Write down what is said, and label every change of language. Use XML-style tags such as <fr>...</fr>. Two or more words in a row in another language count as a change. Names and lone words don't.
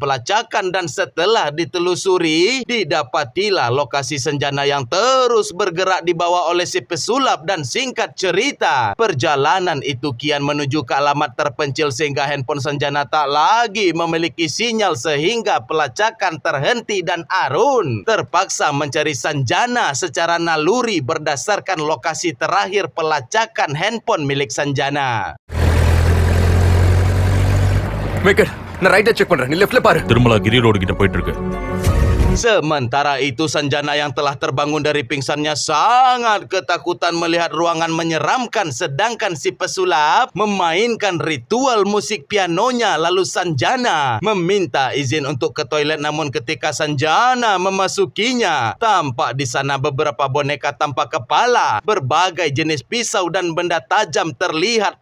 <id>pelacakan dan setelah ditelusuri, didapatilah lokasi Sanjana yang terus bergerak dibawa oleh si pesulap dan singkat cerita, perjalanan itu kian menuju ke alamat terpencil sehingga handphone Sanjana tak lagi memiliki sinyal sehingga pelacakan terhenti dan Arun terpaksa mencari Sanjana secara naluri berdasarkan lokasi terakhir pelacakan handphone milik Sanjana.</id> <ta>மேக்கர் நான் ரைட்டா செக் பண்றேன், நீ லெஃப்ட்ல பாரு. திருமலா கிரி ரோடு கிட்ட போயிட்டு இருக்கு.</ta> <id>Sementara itu Sanjana yang telah terbangun dari pingsannya sangat ketakutan melihat ruangan menyeramkan sedangkan si pesulap memainkan ritual musik pianonya. Lalu Sanjana meminta izin untuk ke toilet namun ketika Sanjana memasukinya tampak di sana beberapa boneka tanpa kepala, berbagai jenis pisau dan benda tajam terlihat.</id>